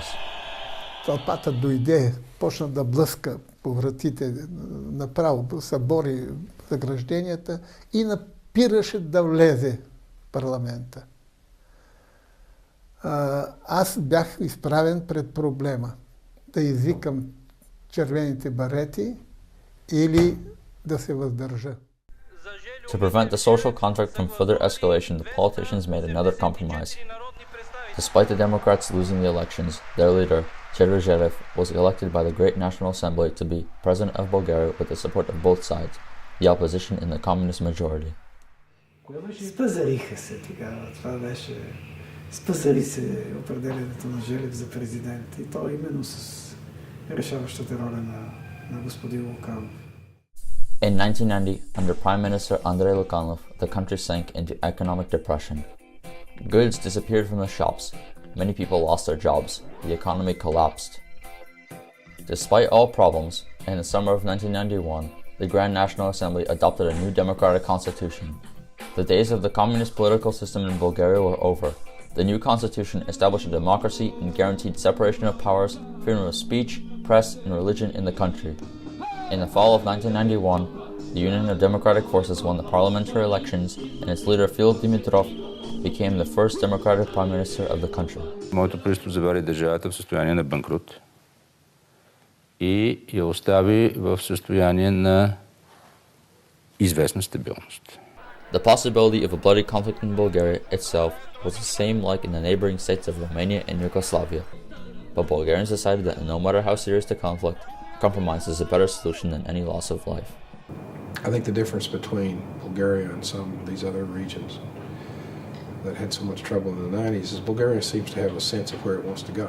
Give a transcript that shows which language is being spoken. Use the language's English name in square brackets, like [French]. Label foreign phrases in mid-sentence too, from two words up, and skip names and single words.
[Bulgarian] Тълпата дойде, почна да блъска по вратите, направо събори загражденията и напираше да влезе в парламента. Аз бях изправен пред проблема да извикам червените барети или да се въздържа. [English] To prevent the social conflict from further escalation, the politicians made another compromise. Despite the Democrats losing the elections, their leader, Cheruzhev, was elected by the Great National Assembly to be President of Bulgaria with the support of both sides, the opposition and the communist majority. [Bulgarian] Спазариха се тогава. Това беше... Спазари се определенето на Желев за президент. И то именно с решаващата роля на господин Луканов. [English] In 1990, under Prime Minister Andrei Lukanov, the country sank into economic depression. Goods disappeared from the shops, many people lost their jobs, the economy collapsed. Despite all problems, in the summer of 1991, the Grand National Assembly adopted a new democratic constitution. The days of the communist political system in Bulgaria were over. The new constitution established a democracy and guaranteed separation of powers, freedom of speech, press, and religion in the country. In the fall of 1991, the Union of Democratic Forces won the parliamentary elections, and its leader Fyodor Dimitrov became the first democratic prime minister of the country. [Bulgarian] Моето правителство завари държавата в състояние на банкрут и я остави в състояние на известна стабилност. [English] The possibility of a bloody conflict in Bulgaria itself was the same like in the neighboring states of Romania and Yugoslavia. But Bulgarians decided that no matter how serious the conflict, compromise is a better solution than any loss of life. I think the difference between Bulgaria and some of these other regions that had so much trouble in the 90s is Bulgaria seems to have a sense of where it wants to go.